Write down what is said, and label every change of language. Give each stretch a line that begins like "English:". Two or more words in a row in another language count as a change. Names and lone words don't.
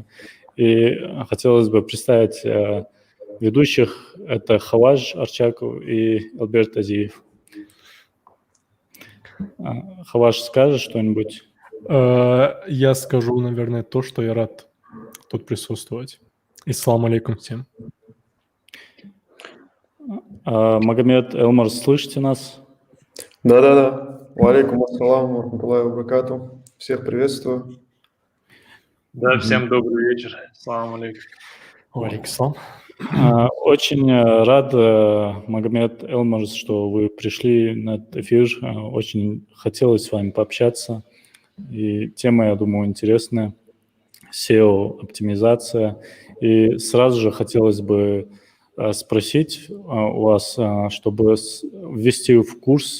Russian: И хотелось бы представить ведущих. Это Хаваж Арчаков и Альберт Азиев. Хаваж, скажешь что-нибудь? Я скажу, наверное, то, что я рад тут присутствовать.
Arabic: السلام عليكم всем.
Russian: Магомед, Элмарз, слышите нас? Да.
Arabic: وعليكم السلام ورحمة الله وبركاته.
Russian: Всех приветствую. Да, всем добрый вечер.
Arabic: السلام عليكم. Валейкум.
Russian: Очень рад, Магомед, Элмарз, что вы пришли на этот эфир. Очень хотелось с вами пообщаться. И тема, я думаю, интересная. SEO-оптимизация. И сразу же хотелось бы спросить у вас, чтобы ввести в курс.